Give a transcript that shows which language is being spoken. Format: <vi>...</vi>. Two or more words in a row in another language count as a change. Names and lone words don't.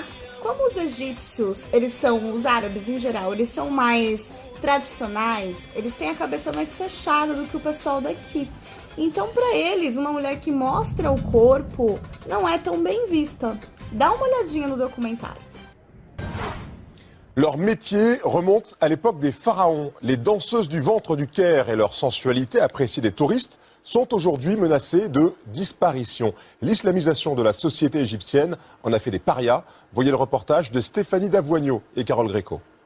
<pt>Como os egípcios, os árabes em geral, eles são mais tradicionais, eles têm a cabeça mais fechada do que o pessoal daqui. Então, pra eles, uma mulher que mostra o corpo não é tão bem vista. Dá uma olhadinha no documentário.</pt> <fr>Leur métier remonte à l'époque des pharaons. Les danseuses du ventre du Caire et leur sensualité, appréciée des touristes, sont aujourd'hui menacées de disparition. L'islamisation de la société égyptienne en a fait des parias. Voyez le reportage de Stéphanie Davoigneau et Carole Gréco.</fr>